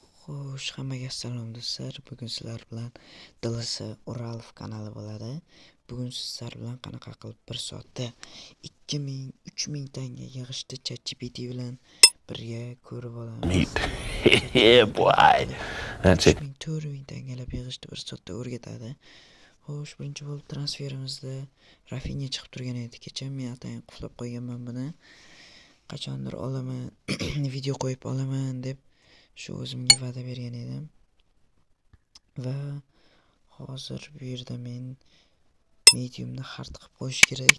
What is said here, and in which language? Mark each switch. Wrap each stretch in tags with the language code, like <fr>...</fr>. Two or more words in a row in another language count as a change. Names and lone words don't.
<uz>Xo'sh, hammaga assalom do'stlar. Bugun sizlar bilan DLC Uralov kanali bo'ladi. Bugun sizlar bilan qanaqa qilib 1 soatda 2000, 3000 tanga yig'ishni ChatGPT bilan birga ko'rib olamiz.</uz> <en>Neat. Yeah, boy. That's it.</en> <uz>3000, 4000 tangalab yig'ishni 1 soatda o'rgatadi. Xo'sh, birinchi bo'lib transferimizda Rafinha chiqib turgan edi. Kecha men atayin quflab qo'yganman buni. Qachondir olaman, video qo'yib olaman deb shu o'zimga va'da bergan edim. Va hozir bu yerda men mediumni hard qilib qo'yish kerak.</uz>